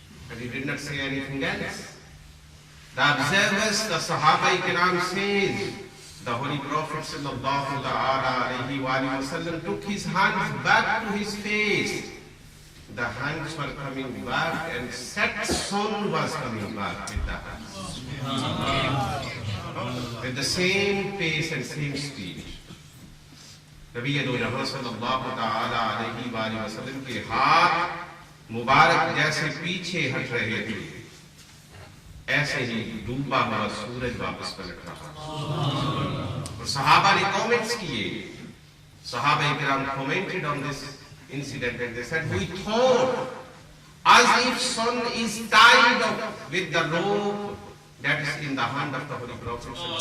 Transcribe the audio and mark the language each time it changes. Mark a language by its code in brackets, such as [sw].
[en] And he did not say anything else. The observers, the Sahaba Ikram says, the Holy Prophet sallallahu ta'ala alayhi wa sallam took his hands back to his face. The hands were coming back and set sun was coming back with the hands. With the same pace and same speed. [ur] نبی دو جہاں صلی اللہ تعالی علیہ وآلہ وسلم کے ہاتھ مبارک جیسے پیچھے ہٹ رہے تھے، ایسے ہی ڈوبا ہوا سورج واپس پلٹ رہا. اور صحابہ نے کامنٹس کیے. [en] صحابہ کرام commented on this incident and they said, we thought as if sun is tied up with the rope that is in the hand of the Holy Prophet.